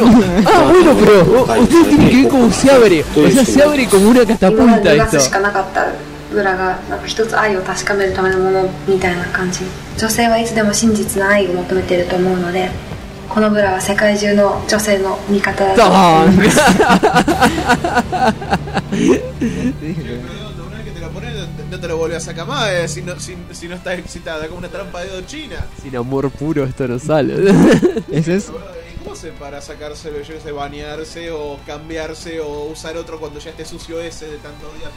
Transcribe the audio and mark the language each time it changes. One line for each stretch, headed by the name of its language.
Spanish: あ、ah, bueno, pero ustedes tienen que ver como se abre o sea, se abre como una catapulta
Japanese: esto 今までの話しかなかった裏が一つ愛を確かめるためのものみたいな感じ女性はいつでも真実の愛を求めていると思うのでこのブラは世界中の女性の味方だと思います。
Spanish: No te lo volvés a sacar más si no estás excitada, como una trampa de China. Sin amor puro esto no sale. ¿Es eso? ¿Cómo hacen para sacarse el ese, bañarse o cambiarse o usar otro cuando ya esté sucio ese de tantos días?